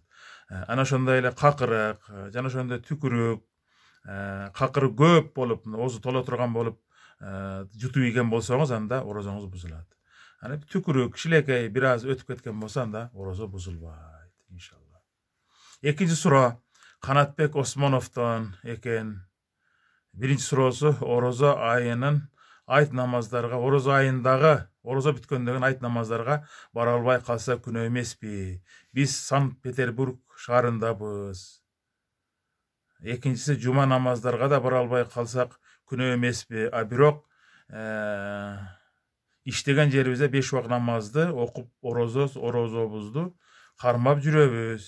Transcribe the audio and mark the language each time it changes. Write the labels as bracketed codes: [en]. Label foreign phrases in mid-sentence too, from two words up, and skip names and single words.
[ky] Ана ошондой эле какырык, жана ошондой түкүрүк, какырык көп болуп, оозу толо турган болуп, жутуп ийген болсоңуз, анда оразаңыз бузулат. Ана түкүрүк, кичинекей бир аз өтүп кеткен болсо, анда ораза бузулбайт, иншалла. Экинчи суроо Канатбек Осмоновдон экен. Биринчи суроосу ораза айынын айт намаздарга, ораза айындагы ораза бүткөндөгүн айт намаздарга бара албай калса күнөө эмеспи? Биз Санкт-Петербург шаарындабыз. Экинчиси жума намаздарга да бара албай калсак күнөө эмеспи? Бирок иштеген жерибизде 5 убак намазды окуп оразобузду кармап жүрөбүз.